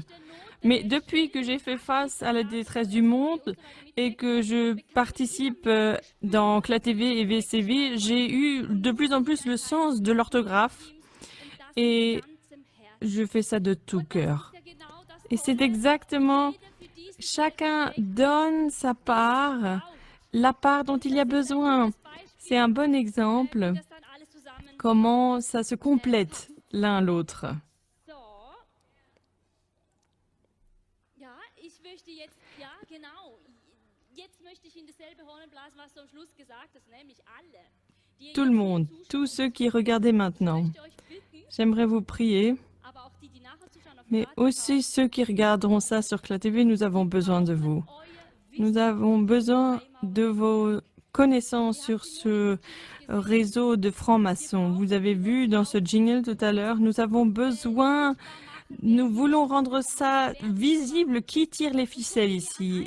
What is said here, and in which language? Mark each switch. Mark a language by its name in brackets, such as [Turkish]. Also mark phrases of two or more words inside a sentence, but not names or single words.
[French] Mais depuis que j'ai fait face à la détresse du monde et que je participe dans CLATV et VCV, j'ai eu de plus en plus le sens de l'orthographe et je fais ça de tout cœur. Et c'est exactement, chacun donne sa part, la part dont il y a besoin. C'est un bon exemple comment ça se complète l'un l'autre. [German] So. Ja, ich möchte jetzt, ja, genau. Jetzt möchte ich in dasselbe Horn blasen, was du am Schluss gesagt hast, nämlich alle. Die [French] Tout le monde, tous ceux qui regardaient maintenant. [German] möchte euch bitten, [French] J'aimerais vous prier, [German] aber auch die, die nachher zuschauen auf [French] mais [German] dem [French] aussi ceux qui regarderont ça sur CLATV, nous avons besoin de vous. Nous avons besoin de vos connaissances sur ce réseau de francs-maçons. Vous avez vu dans ce jingle tout à l'heure, nous avons besoin, nous voulons rendre ça visible qui tire les ficelles ici.